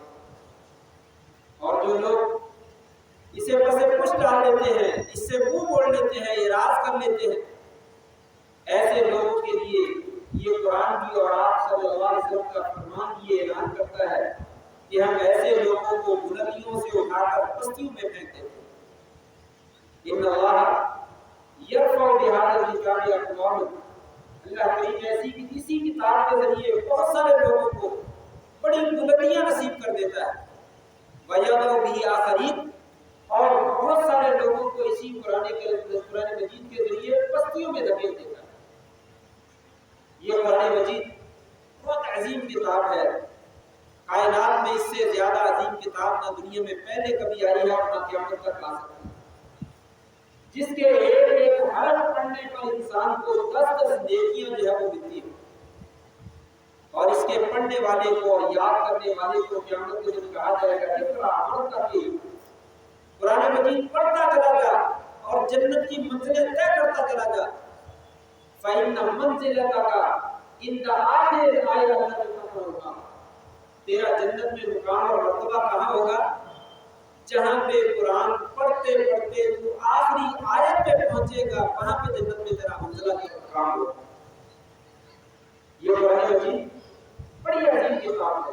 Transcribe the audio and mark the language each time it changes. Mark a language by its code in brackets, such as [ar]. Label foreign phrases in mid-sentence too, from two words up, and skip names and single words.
[ur] اور جو لوگ اسے پس پش ڈال لیتے ہیں، اس سے منہ موڑ لیتے ہیں، اعراض کر لیتے ہیں، ایسے لوگوں کے لیے یہ قرآن بھی اور آپ صلی اللہ علیہ وسلم کا فرمان یہ اعلان کرتا ہے کہ ہم ایسے لوگوں کو بلندیوں سے اٹھا کر پستیوں میں پھینک دیتے ہیں۔ [ar] ان اللہ یرفع بہذا الکتاب اقواما، [ur] اللہ کریم ایسی اسی کتاب کے ذریعے بہت سارے لوگوں کو بڑی بلندیاں نصیب کر دیتا ہے، [ar] وَیَضَعُ بِهِ آخَرِینَ، [ur] اور بہت سارے لوگوں کو اسی قرآن مجید کے ذریعے پستیوں میں دھکیل دیتا ہے۔ یہ قرآن مجید بہت عظیم کتاب ہے، کائنات میں اس سے زیادہ عظیم کتاب نہ دنیا میں پہلے کبھی آئی ہے اور نہ قیامت تک آ سکتی ہے، جس کے ایک ایک حرف پڑھنے پر انسان کو 10 نیکیاں جو ہے وہ ملتی ہیں، اور اس کے پڑھنے والے کو اور یاد کرنے والے کو قیامت کے دن کہا جائے گا [ar] اقرأ ورتقی، [ur] قرآن مجید پڑھتا چلا جا اور جنت کی منزلیں طے کرتا چلا جا۔ [ar] فَإِنَّ مَنزِلَتَكَ عِندَ آخِرِ الْآيَةِ الَّتِي تَقْرَؤُهَا، [ur] تیرا جنت میں مقام اور مرتبہ کہاں ہوگا؟ جہاں پہ قرآن پڑھتے پڑھتے تو آخری آیت پہ پہنچے گا، وہاں پہ جنت میں تیرا منزلہ کے مقام ہوگا۔ یہ قرآن مجید بڑی عظیم کتاب ہے۔